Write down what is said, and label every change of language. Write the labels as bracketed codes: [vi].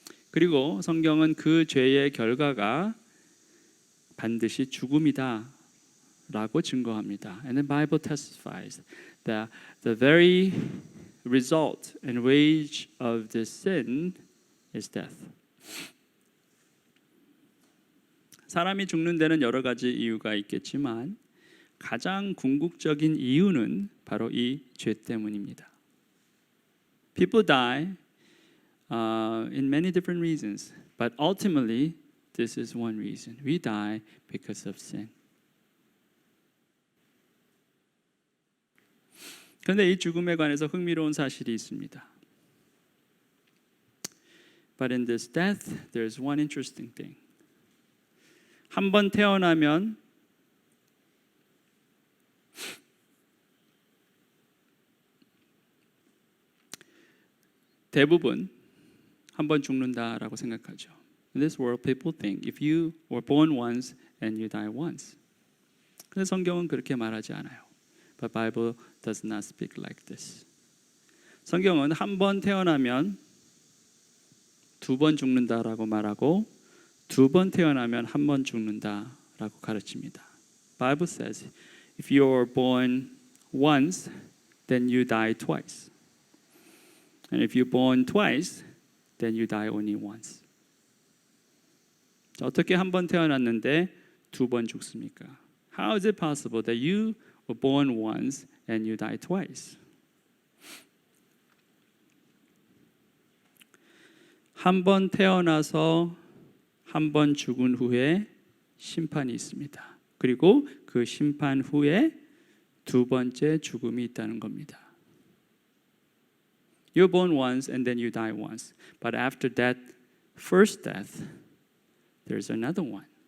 [ko] 그리고 성경은 그 죄의 결과가 반드시 죽음이다 라고 증거합니다. [en] And the Bible testifies that the very result and wage of this sin is death. [ko] 사람이 죽는 데는 여러 가지 이유가 있겠지만 가장 궁극적인 이유는 바로 이 죄 때문입니다. [en] People die in many different reasons, but ultimately this is one reason. We die because of sin. [ko] 그런데 이 죽음에 관해서 흥미로운 사실이 있습니다. [en] But in this death, there's one interesting thing. [ko] 한 번 태어나면 대부분 한 번 죽는다라고 생각하죠. [en] In this world, people think if you were born once and you die once. [ko] 근데 성경은 그렇게 말하지 않아요. [en] But Bible does not speak like this. [ko] 성경은 한 번 태어나면 두 번 죽는다라고 말하고 두 번 태어나면 한 번 죽는다라고 가르칩니다. [en] Bible says if you are born once, then you die twice. And if you're born twice, then you die only once. [ko] 자, 어떻게 한 번 태어났는데 두 번 죽습니까? [en] How is it possible that you were born once and you die twice? [ko] 한 번 태어나서 한 번 죽은 후에 심판이 있습니다. 그리고 그 심판 후에 두 번째 죽음이 있다는 겁니다. [en] You're born once and then you die once. But after that first death, there's another one.